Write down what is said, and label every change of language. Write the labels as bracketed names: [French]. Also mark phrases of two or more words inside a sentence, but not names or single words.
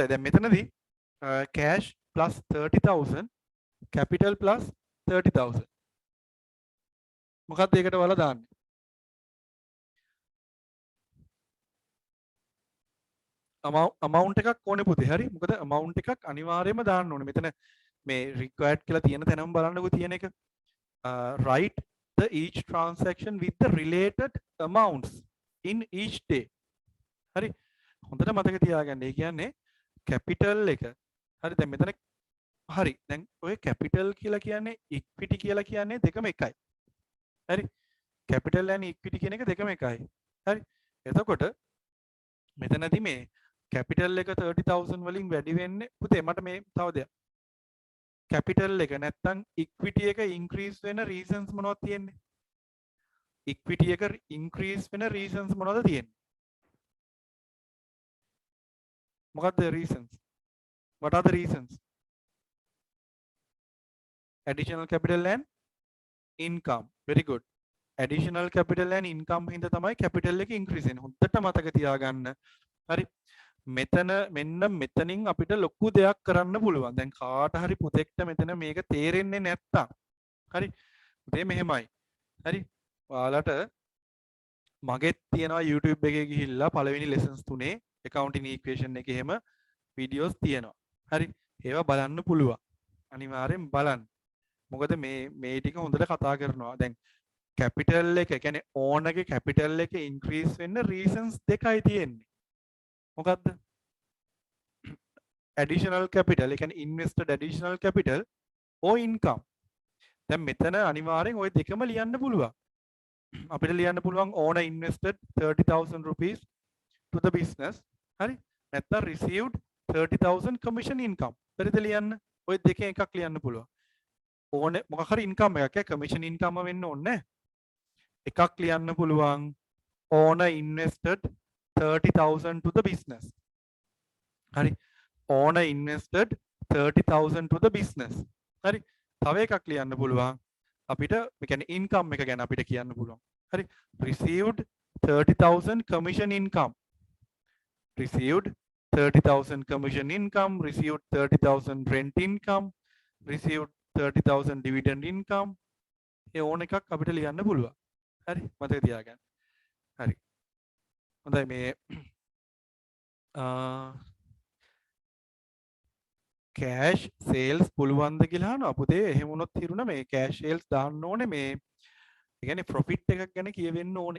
[Sinhala] දැන් මෙතනදී [English] cash plus 30,000 capital plus 30,000 [Sinhala] මොකක්ද ඒකට වල දාන්නේ? amount එකක් ඕනේ පුතේ. හරි. මොකද amount එකක් අනිවාර්යයෙන්ම දාන්න ඕනේ. මෙතන මේ required කියලා තියෙන තැනම බලන්නකෝ තියෙන එක. [English] Write the each transaction with the related amounts in each day. [Sinhala] හරි. හොඳට මතක තියාගන්න. ඒ කියන්නේ capital එක. හරි. දැන් මෙතන හරි. දැන් ඔය capital කියලා කියන්නේ equity කියලා කියන්නේ දෙකම එකයි. හරි. [English] capital and equity [Sinhala] කියන එක දෙකම එකයි. හරි. එතකොට මෙතනදී මේ capital එක 30,000 වලින් වැඩි වෙන්නේ පුතේ මට මේ තව දෙයක්. capital එක නැත්තම් equity එක increase වෙන reasons මොනවද තියෙන්නේ? equity එක increase වෙන reasons මොනවද තියෙන්නේ? මොකක්ද reasons? [English] What are the reasons? Additional capital and income. Very good. Additional capital and income [Sinhala] හින්දා තමයි capital එක increase වෙන්නේ. හොඳට මතක තියාගන්න. හරි. මෙතන මෙන්න මෙතනින් අපිට ලොකු දෙයක් කරන්න පුළුවන්. දැන් කාට හරි පුතෙක්ට මෙතන මේක තේරෙන්නේ නැත්තම් හරි. පුතේ මෙහෙමයි. හරි. ඔයාලට මගෙත් තියෙනවා YouTube එකේ ගිහිල්ලා පළවෙනි lessons 3 [English] accounting equation [Sinhala] එකේ එහෙම videos තියෙනවා. හරි. ඒවා බලන්න පුළුවන්. අනිවාර්යෙන් බලන්න. මොකද මේ ටික හොඳට කතා කරනවා. දැන් capital එක කියන්නේ own එකේ capital එක increase වෙන්න reasons දෙකයි තියෙන්නේ. [English] මොකද්ද? additional capital, [Sinhala] ඒ කියන්නේ [English] invested additional capital or income. [Sinhala] දැන් මෙතන අනිවාර්යෙන් ওই දෙකම ලියන්න පුළුවන්. අපිට ලියන්න පුළුවන් [English] owner invested 30,000 rupees to the business. [Sinhala] හරි? [English] නැත්නම් received 30,000 commission income. [Sinhala] හරිද ලියන්න? ওই දෙකෙන් එකක් ලියන්න පුළුවන්. owner මොකක් හරි income එකක් [English] commission income [Sinhala] වෙන්න ඕනේ නැහැ. එකක් ලියන්න පුළුවන් [English] owner invested 30,000 to the business. [Sinhala] හරි. [English] owner invested 30,000 to the business. හරි. තව එකක් ලියන්න පුළුවන් අපිට ඒ කියන්නේ income එක ගැන අපිට කියන්න පුළුවන්. හරි. received 30,000 commission income. received 30,000 commission income, received 30,000 rent income, received 30,000 dividend income. [Sinhala] ඒ ඕන එකක් අපිට ලියන්න පුළුවන්. හරි. මතක තියාගන්න. හරි. හොඳයි මේ [English] cash sales [Sinhala] පුළුවන්ද කියලා අහනවා පුතේ. එහෙම වුණොත් හිරුණා මේ [English] cash sales [Sinhala] දාන්න ඕනේ මේ ඒ කියන්නේ profit එකක් ගැන කියවෙන්න ඕනේ.